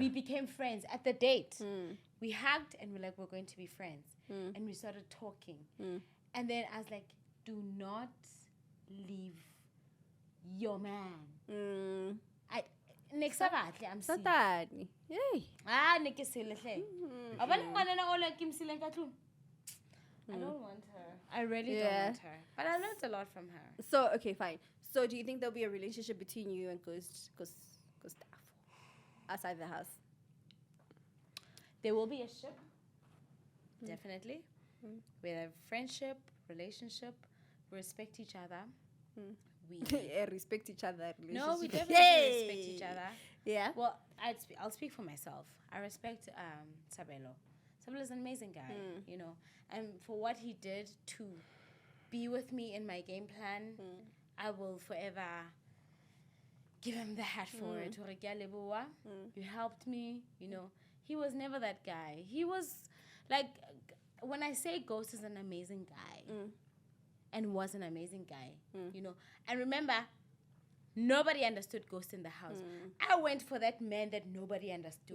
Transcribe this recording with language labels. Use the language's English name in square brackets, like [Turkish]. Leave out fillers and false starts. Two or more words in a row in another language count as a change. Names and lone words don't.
[English] we became friends at the date. We hugged and we're like, we're going to be friends. And we started talking. And then I was like, do not leave your man. Next Saturday, I'm seeing. Satani. Yay. [Southern Sotho] Ne ke sele hle. Abane ngwana na o la ke msile ka tlung. [English] I don't want her. I really don't Yeah. want her. But I learned a lot from her. So, okay, fine. So, do you think there'll be a relationship between you and Gustavo outside the house? There will be a ship. Definitely. We have friendship, relationship, we respect each other. We Yeah, respect each other. No, we relationship. definitely Yay. respect each other. Yeah. Well, I'll speak for myself. I respect Sabelo. Sabelo is an amazing guy, you know. And for what he did to be with me in my game plan, I will forever give him the hat for it. [Southern Sotho] Hore ke a leboha. [English] You helped me, you know. He was never that guy. He was like, when I say Ghost is an amazing guy, and was an amazing guy, you know. And remember, nobody understood Ghost in the house. I went for that man that nobody understood.